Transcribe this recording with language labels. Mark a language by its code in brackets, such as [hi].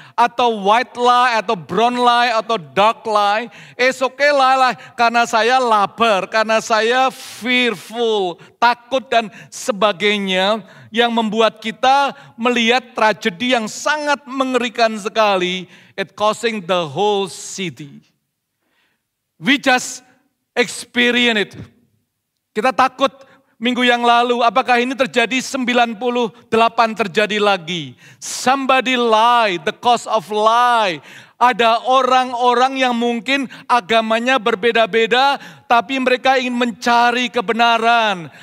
[id] Atau white lie, atau brown lie, atau dark lie. [en] Is okay lie [id] karena saya lapar, karena saya fearful, takut dan sebagainya. Yang membuat kita melihat tragedi yang sangat mengerikan sekali. [en] It causing the whole city. We just experience it. [id] Kita takut minggu yang lalu, apakah ini terjadi 98 terjadi lagi. [en] Somebody lie, the cause of lie. [id] Ada orang-orang yang mungkin agamanya berbeda-beda, tapi mereka ingin mencari kebenaran.